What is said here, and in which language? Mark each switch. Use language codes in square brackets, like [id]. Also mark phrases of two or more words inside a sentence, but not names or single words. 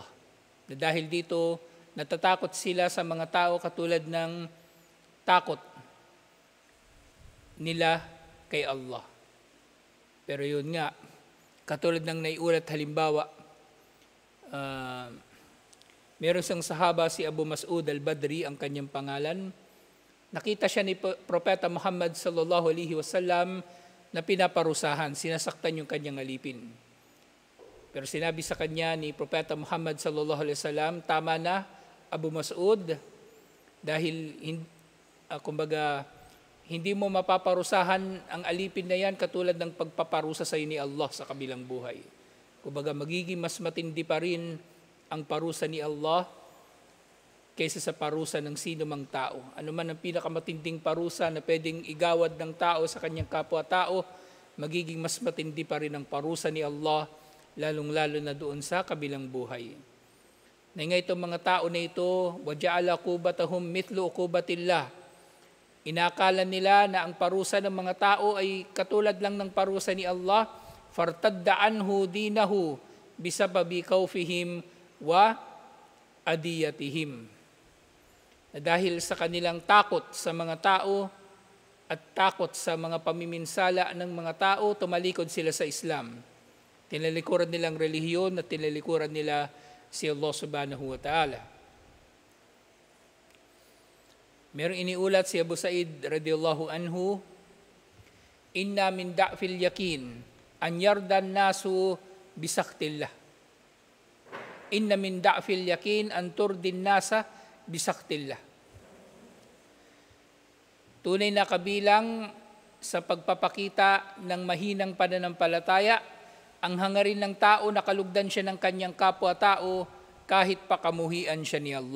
[tl] Na dahil dito, natatakot sila sa mga tao katulad ng takot nila kay Allah. Pero yun nga, katulad ng naiulat halimbawa, meron siyang sahaba si Abu Mas'ud al-Badri, ang kanyang pangalan. Nakita siya ni Propeta Muhammad [ar] صلى الله عليه وسلم [tl] na pinaparusahan, sinasaktan yung kanyang alipin. Pero sinabi sa kanya ni Propeta Muhammad [ar] صلى الله عليه وسلم, [tl] tama na Abu Mas'ud, dahil hindi mo mapaparusahan ang alipin na yan katulad ng pagpaparusa sa iyo ni Allah sa kabilang buhay. Kumbaga magiging mas matindi pa rin ang parusa ni Allah kaysa sa parusa ng sino mang tao. Ano man ang pinakamatinding parusa na pwedeng igawad ng tao sa kanyang kapwa-tao, magiging mas matindi pa rin ang parusa ni Allah, lalong-lalo na doon sa kabilang buhay. Na nga itong mga tao na ito, [ar] وَجَعَلَ قُوبَتَهُمْ مِثْلُ قُوبَةِ. [tl] Inakala nila na ang parusa ng mga tao ay katulad lang ng parusa ni Allah, [ar] فَارْتَدَّ عَنْهُ دِينَهُ بِسَبَبِ كَوْفِهِمْ وَأَدِيَتِهِمْ. [tl] Dahil sa kanilang takot sa mga tao at takot sa mga pamiminsala ng mga tao, tumalikod sila sa Islam. Tinalikuran nilang relihiyon at tinalikuran nila si Allah [ar] سبحانه وتعالى. [tl] Merong iniulat si Abu Sa'id [ar] رضي الله عنه إن من ضعف اليقين أن يرضى الناس بسخط الله. إن من ضعف اليقين أن ترضي الناس بسخط الله. [tl] Tunay na kabilang sa pagpapakita ng mahinang pananampalataya ang hangarin ng tao na kalugdan siya ng kanyang kapwa-tao kahit pakamuhian siya ni Allah.